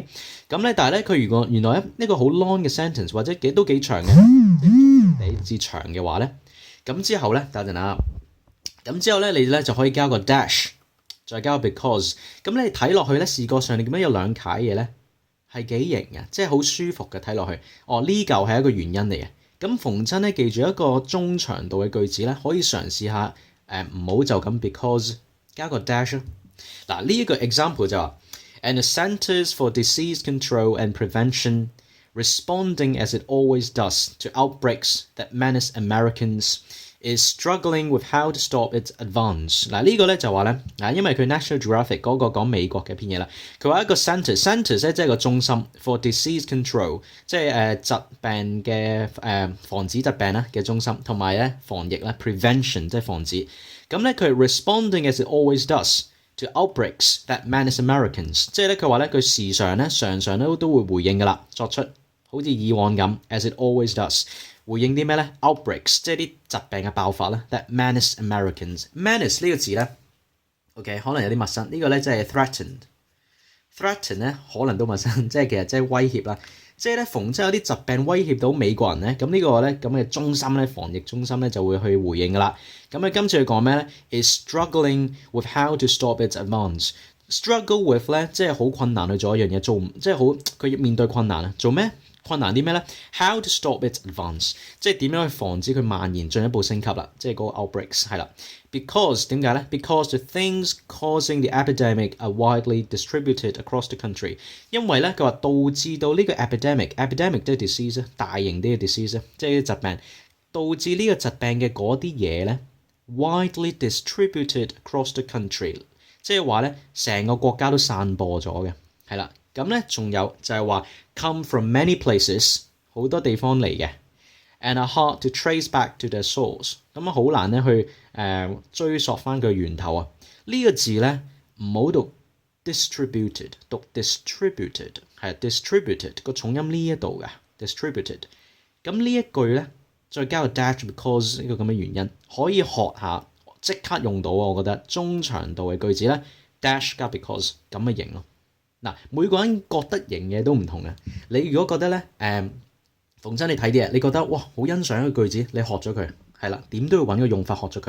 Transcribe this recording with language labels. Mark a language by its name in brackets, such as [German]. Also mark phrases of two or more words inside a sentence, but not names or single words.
[Cantonese] 咁咧，但係咧佢如果原來呢個好 long 嘅 sentence 或者都幾長嘅，你至長嘅話咧，咁之後咧等陣啊，咁之後咧你咧就可以加個 dash，再加個 because，咁你睇落去咧視覺上你點解有兩楷嘢咧？係幾型嘅，即係好舒服嘅睇落去。哦，呢嚿係一個原因嚟嘅。咁逢親咧，記住一個中長度嘅句子咧，可以嘗試下唔好就咁 because 加個 dash。嗱，呢一個 example 就話 [English] ，and the Centers for Disease Control and Prevention responding as it always does to outbreaks that menace Americans is struggling with how to stop its advance。 [Cantonese] 嗱呢個咧就話咧，因為佢 National Geographic 嗰個講美國嘅篇嘢啦，佢話一個 centers 咧即係個中心 [English] for disease control， [Cantonese] 即係疾病嘅防止疾病啦嘅中心，同埋咧防疫啦 prevention 即係防止。咁咧佢 [English] responding as it always does to outbreaks that menace Americans， [Cantonese] 即係咧佢話咧佢時常咧常常都會回應噶啦，作出好似以往咁 [English] as it always does。 [Cantonese] 回應啲咩咧 ？outbreaks 即係啲疾病嘅爆發啦。 [English] That menace Americans。 [Cantonese] menace 呢個字咧 ，OK 可能有啲陌生。呢個咧即係 threaten 咧可能都陌生，即係其實即係威脅啦。即係咧逢即係有啲疾病威脅到美國人咧，咁呢個咧咁嘅中心咧防疫中心咧就會去回應噶啦。咁啊今次佢講咩咧 ？ [English] is struggling with how to stop its advance。 struggle with [Cantonese] 咧即係好困難去做一樣嘢，做唔即係好佢面對困難啊，做咩？困難啲咩咧 [English] ？How to stop its advance， [Cantonese] 即係點樣去防止佢蔓延進一步升級啦？即係嗰個 outbreaks 係啦。 [English] Because [Cantonese] 點解咧 [English] ？Because the things causing the epidemic are widely distributed across the country。 [Cantonese] 因為咧佢話導致到呢個 epidemic 即係 disease 大型啲嘅 disease 即係啲疾病，導致呢個疾病嘅嗰啲嘢咧 [English] widely distributed across the country， [Cantonese] 即係話咧成個國家都散播咗嘅，係啦。咁咧，仲有就係話 [English] come from many places [Cantonese] 好多地方嚟嘅 [English] ，and are hard to trace back to their source。 [Cantonese] 咁啊，好難咧去追溯翻佢源頭啊。呢個字咧唔好讀 distributed， 讀 distributed 係 distributed 個重音呢一度嘅 distributed。咁呢一句咧再加個 [English] dash because [Cantonese] 呢個咁嘅原因，可以學下即刻用到啊！我覺得中長度嘅句子咧 dash 加 because 咁嘅型咯。嗱，每個人覺得型嘅都唔同嘅。你如果覺得咧，逢親你睇啲嘢，你覺得哇好欣賞一個句子，你學咗佢，係啦，點都要揾個用法學咗佢。